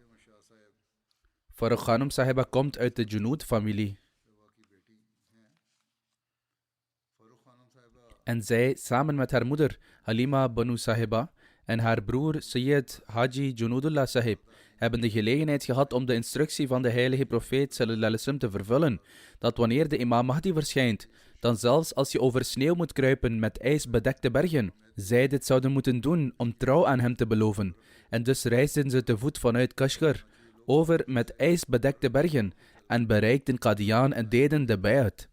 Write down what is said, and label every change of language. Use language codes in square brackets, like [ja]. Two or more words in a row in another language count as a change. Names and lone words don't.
[nl] Farrukh Khanum Sahiba komt uit de Junood-familie. En zij, samen met haar moeder Halima Banu Sahiba en haar broer Sayyid Haji Junoodullah Sahib, hebben de gelegenheid gehad om de instructie van de heilige profeet [ar] صلى الله عليه وسلم [nl] te vervullen, dat wanneer de imam Mahdi verschijnt, dan zelfs als je over sneeuw moet kruipen met ijsbedekte bergen, zij dit zouden moeten doen om trouw aan hem te beloven. En dus reisden ze te voet vanuit Kashgar over met ijsbedekte bergen en bereikten Qadian en deden de bayat.